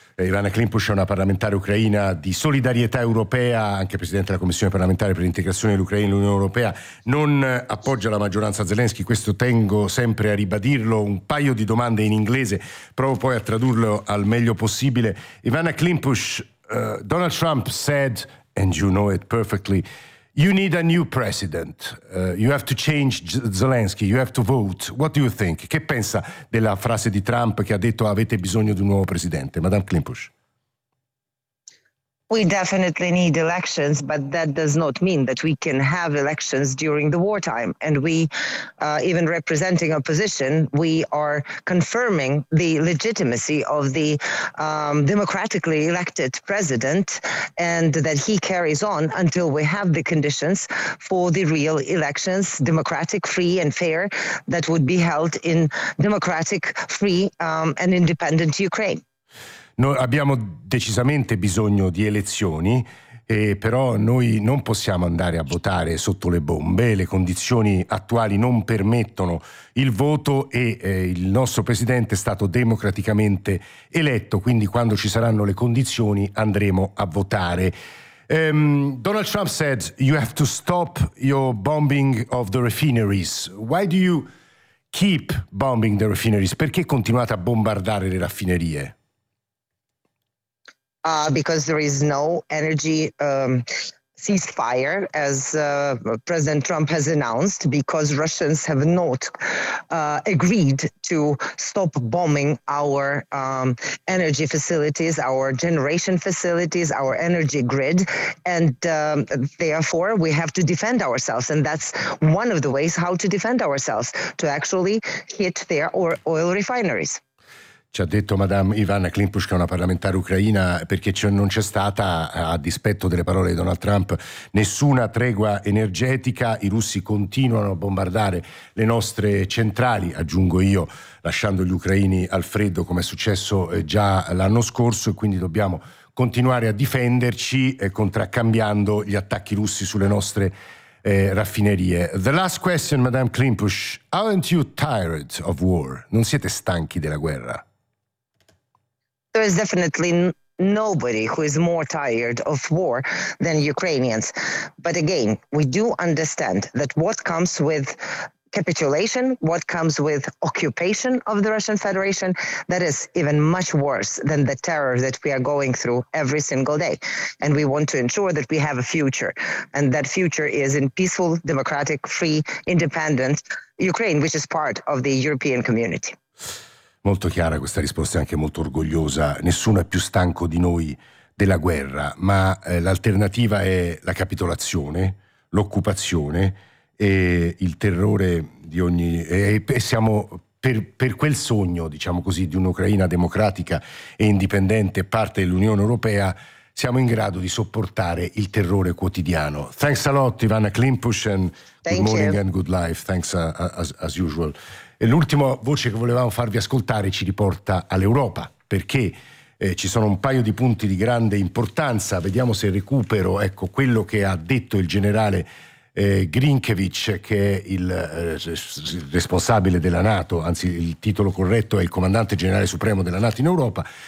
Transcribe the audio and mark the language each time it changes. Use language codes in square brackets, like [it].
[it] Ivana Klimpush è una parlamentare ucraina di Solidarietà Europea, anche presidente della Commissione parlamentare per l'integrazione dell'Ucraina e l'Unione Europea. Non appoggia la maggioranza Zelensky, questo tengo sempre a ribadirlo. Un paio di domande in inglese, provo poi a tradurlo al meglio possibile. [en] Ivana Klimpush, Donald Trump said, and you know it perfectly, you need a new president, you have to change Zelensky, you have to vote. What do you think? [it] Che pensa della frase di Trump, che ha detto avete bisogno di un nuovo presidente? Madame Klimpush. [en] We definitely need elections, but that does not mean that we can have elections during the wartime. And we, even representing opposition, we are confirming the legitimacy of the democratically elected president and that he carries on until we have the conditions for the real elections, democratic, free and fair, that would be held in democratic, free and independent Ukraine. [it] Noi abbiamo decisamente bisogno di elezioni, però noi non possiamo andare a votare sotto le bombe, le condizioni attuali non permettono il voto e il nostro presidente è stato democraticamente eletto, quindi quando ci saranno le condizioni andremo a votare. [en] Donald Trump said you have to stop your bombing of the refineries. Why do you keep bombing the refineries? [it] Perché continuate a bombardare le raffinerie? [en] Because there is no energy ceasefire, as President Trump has announced, because Russians have not agreed to stop bombing our energy facilities, our generation facilities, our energy grid. And therefore, we have to defend ourselves. And that's one of the ways how to defend ourselves, to actually hit their oil refineries. [it] Ci ha detto Madame Ivana Klimpushka, una parlamentare ucraina, perché non c'è stata, a dispetto delle parole di Donald Trump, nessuna tregua energetica. I russi continuano a bombardare le nostre centrali, aggiungo io, lasciando gli ucraini al freddo, come è successo già l'anno scorso, e quindi dobbiamo continuare a difenderci contraccambiando gli attacchi russi sulle nostre raffinerie. [en] The last question, Madame Klimpush, aren't you tired of war? [it] Non siete stanchi della guerra? [en] There is definitely nobody who is more tired of war than Ukrainians. But again, we do understand that what comes with capitulation, what comes with occupation of the Russian Federation, that is even much worse than the terror that we are going through every single day. And we want to ensure that we have a future, and that future is in peaceful, democratic, free, independent Ukraine, which is part of the European community. [it] Molto chiara questa risposta, è anche molto orgogliosa. Nessuno è più stanco di noi della guerra, ma l'alternativa è la capitolazione, l'occupazione e il terrore di ogni... E siamo per quel sogno, diciamo così, di un'Ucraina democratica e indipendente, parte dell'Unione Europea, siamo in grado di sopportare il terrore quotidiano. Thanks a lot, Ivana Klimpush, and good morning and good life. Thanks as usual. E l'ultima voce che volevamo farvi ascoltare ci riporta all'Europa, perché ci sono un paio di punti di grande importanza. Vediamo se recupero, ecco, quello che ha detto il generale Grinkevich, che è il responsabile della NATO, anzi il titolo corretto è il comandante generale supremo della NATO in Europa,